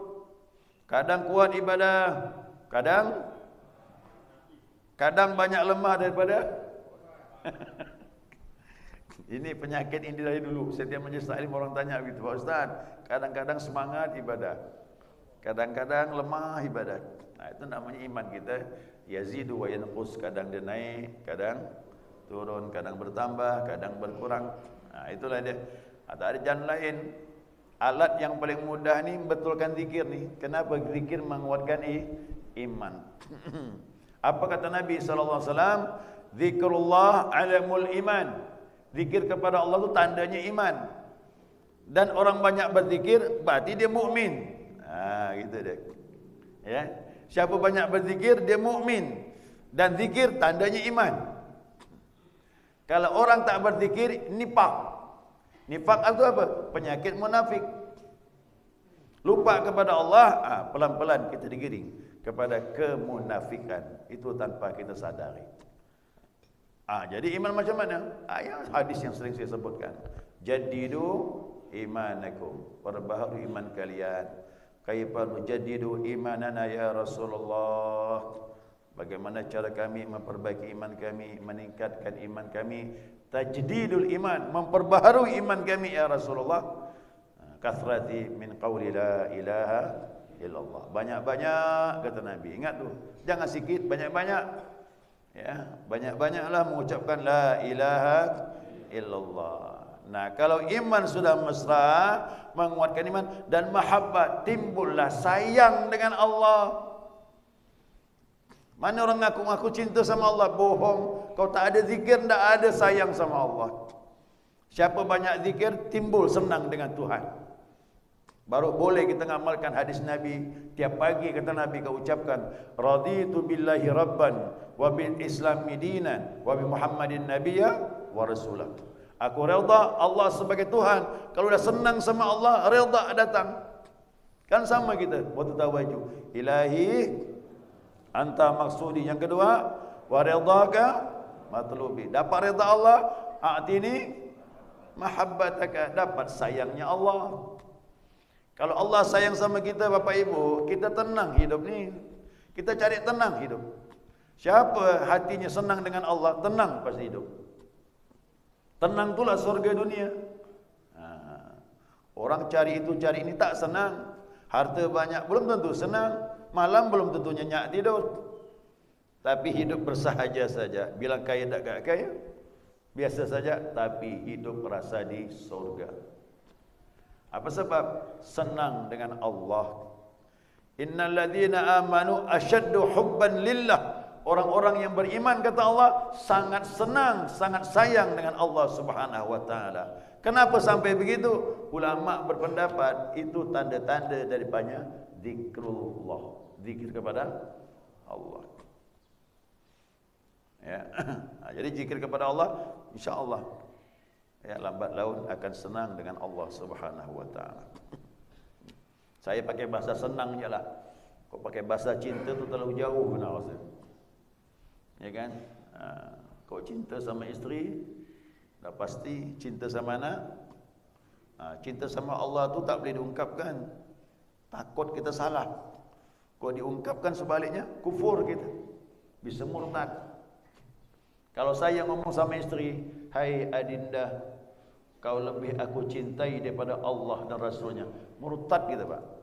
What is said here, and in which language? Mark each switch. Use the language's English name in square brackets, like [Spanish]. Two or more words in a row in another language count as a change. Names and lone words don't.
[Malay] Kadang kuat ibadah, kadang banyak lemah daripada ini penyakit ini dari dulu. Setiap majlis taklim orang tanya begitu, Pak Ustaz, kadang-kadang semangat ibadah, kadang-kadang lemah ibadah. Nah, itu namanya iman kita [Arabic] يزيد وينقص, [Malay] kadang dia naik, kadang turun, kadang bertambah, kadang berkurang. Nah, itulah dia. Tak ada jalan lain. Alat yang paling mudah ni betulkan zikir ni. Kenapa zikir menguatkan iman? Apa kata Nabi [Arabic] صلى الله عليه وسلم? ذكر الله علم الإيمان. [Malay] Zikir kepada Allah itu tandanya iman. Dan orang banyak berzikir berarti dia mukmin. Gitu dia. Ya. Siapa banyak berzikir dia mukmin. Dan zikir tandanya iman. Kalau orang tak berzikir nifak. Nifak itu apa? Penyakit munafik. Lupa kepada Allah, pelan-pelan kita digiring kepada kemunafikan. Itu tanpa kita sadari. Jadi iman macam mana? Hadis yang sering saya sebutkan. [Arabic] جددوا إيمانكم. [Malay] Perbaharui iman kalian. [Arabic] كيف نجدد إيماننا يا رسول الله. [Malay] Bagaimana cara kami memperbaiki iman kami, meningkatkan iman kami? [Arabic] تجديد الإيمان, [Malay] memperbaharui iman kami [Arabic] يا رسول الله. كثرة من قول لا إله إلا الله. [Malay] Banyak-banyak kata Nabi. Ingat tu. Jangan sikit, banyak-banyak. Ya, banyak-banyaklah mengucapkan [Arabic] لا إله إلا الله. [Malay] Nah, kalau iman sudah mesra, menguatkan iman dan mahabbat, timbullah sayang dengan Allah. Mana orang ngaku-ngaku cinta sama Allah? Bohong. Kau tak ada zikir, tak ada sayang sama Allah. Siapa banyak zikir, timbul senang dengan Tuhan. Baru boleh kita ngamalkan hadis Nabi. Tiap pagi kata Nabi kau ucapkan, [Arabic] رضيت بالله ربا وبالإسلام دينا وبمحمد نبيا ورسولا. [Malay] Aku redha Allah sebagai Tuhan. Kalau dah senang sama Allah, redha datang. Kan sama kita waktu tawajjuh. [Arabic] إلهي أنت مقصودي. [Malay] Yang kedua, [Arabic] ورضاك مطلوبي. [Malay] Dapat redha Allah, [Arabic] أعطني محبتك, [Malay] dapat sayangnya Allah. Kalau Allah sayang sama kita Bapak Ibu, kita tenang hidup ni. Kita cari tenang hidup. Siapa hatinya senang dengan Allah, tenang pasti hidup. Tenang itulah surga dunia. Orang cari itu cari ini tak senang. Harta banyak belum tentu senang. Malam belum tentu nyenyak tidur. Tapi hidup bersahaja saja. Bilang kaya tak kaya, biasa saja. Tapi hidup rasa di surga. Apa sebab? Senang dengan Allah. [Arabic] إن الذين آمنوا أشد حبا لله. [Malay] Orang-orang yang beriman kata Allah sangat senang, sangat sayang dengan Allah [Arabic] سبحانه وتعالى. [Malay] Kenapa sampai begitu? Ulama berpendapat itu tanda-tanda daripada zikrullah, zikir kepada Allah. Ya. Jadi zikir kepada Allah [Arabic] إن شاء الله [Malay] ya lambat laun akan senang dengan Allah [Arabic] سبحانه وتعالى. [Malay] Saya pakai bahasa senang jelah. Kau pakai bahasa cinta tu terlalu jauh nak rasa. Ya kan? Kau cinta sama isteri, dah pasti cinta sama anak. Cinta sama Allah tu tak boleh diungkapkan. Takut kita salah. Kau diungkapkan sebaliknya, kufur kita. Bisa murtad. Kalau saya ngomong sama isteri, hai adinda, kau lebih aku cintai daripada Allah dan Rasulnya. Murtad kita Pak.